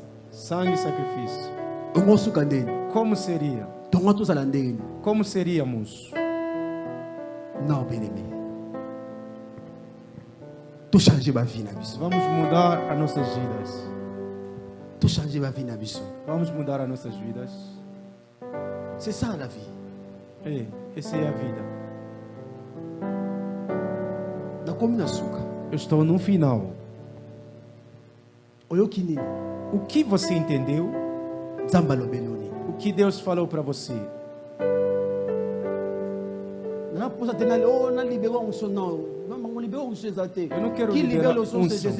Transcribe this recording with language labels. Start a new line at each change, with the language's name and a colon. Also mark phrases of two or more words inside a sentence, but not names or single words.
Portuguese: Sangue e sacrifício. Como seria? Como seríamos? Não, bem-aimé. Vamos mudar as nossas vidas. Vamos mudar as nossas vidas.
French: C'est ça la vie.
Portuguese: Essa é a vida. Eu estou no final. O que você entendeu? O que Deus falou para você? Eu não quero liberar a unção.